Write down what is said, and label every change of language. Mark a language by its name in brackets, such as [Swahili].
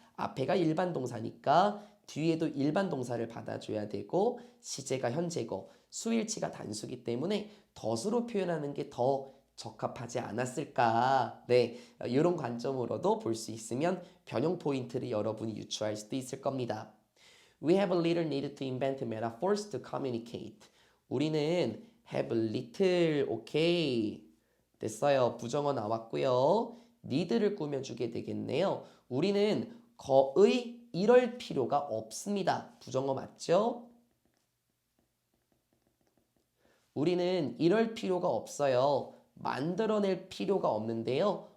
[Korean] 앞에가 일반 동사니까 뒤에도 일반 동사를 받아줘야 되고 시제가 현재고 수일치가 단수기 때문에 덫으로 표현하는 게 더 적합하지 않았을까. 네, 이런 관점으로도 볼 수 있으면 변형 포인트를 여러분이 유추할 수도 있을 겁니다. [English] We have a little need to invent metaphors to communicate. [Korean] 우리는 [English] have a little, [Korean] 오케이. 됐어요. 부정어 나왔고요. need를 꾸며주게 되겠네요. 우리는 거의 이럴 필요가 없습니다. 부정어 맞죠? 우리는 이럴 필요가 없어요. 만들어낼 필요가 없는데요.